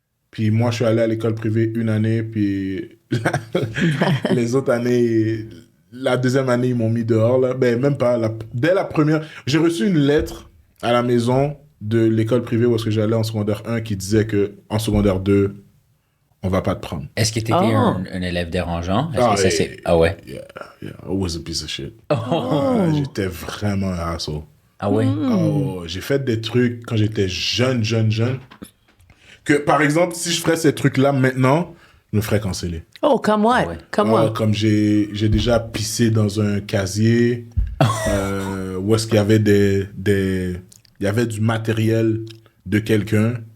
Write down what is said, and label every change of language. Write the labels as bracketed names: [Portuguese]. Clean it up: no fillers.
[French] Puis moi, je suis allé à l'école privée une année, puis les autres années, la deuxième année, ils m'ont mis dehors. Là. Ben, même pas. Dès la première, j'ai reçu une lettre à la maison de l'école privée où est-ce que j'allais en secondaire 1 qui disait qu'en secondaire 2, on va pas te prendre. Est-ce que tu étais un élève dérangeant? Ouais? [English] Yeah, I was a piece of shit. [French] J'étais vraiment un asshole. Ah ouais? J'ai fait des trucs quand j'étais jeune. Que, par exemple, si je ferais ces trucs-là maintenant, je me ferais canceller. Oh, comme what? Comme j'ai déjà pissé dans un casier où est-ce qu'il y avait il y avait du matériel de quelqu'un.